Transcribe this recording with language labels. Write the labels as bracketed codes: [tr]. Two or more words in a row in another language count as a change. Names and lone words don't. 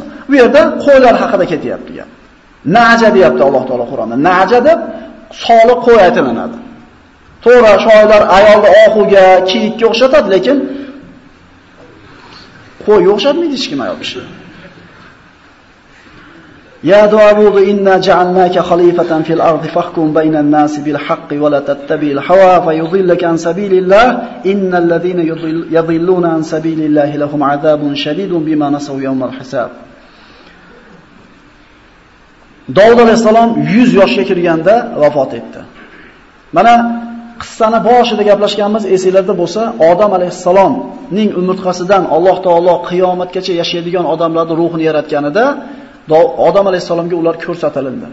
[uz] Bu yerda qo'ylar haqida ketyapti gap. Naja deyapti Alloh taolo Qur'onda. Naja deb soliq qo'y aytilinadi. To'g'ri, shoirlar ayolni oxuga, kiyikka o'xshatadi, lekin qo'y o'xshatmaydi hech kim ayol kishi. [ar] يا داود إنا جعلناك خليفة في الأرض فاحكم بين الناس بالحق ولا تتبع الهوى فيضلك عن سبيل الله إن الذين يضلون عن سبيل الله لهم عذاب شديد بما نسوا يوم الحساب. [uz] Davud alayhisalom 100 yoshga kirganda vafot etdi. Mana qissani boshida gaplashganmiz esingizda bo'lsa, Odam alayhisalomning umurtqasidan Alloh taolo qiyomatgacha yashaydigan odamlarning ruhini yaratganida Odam alayhisalomga ular ko'rsatildi.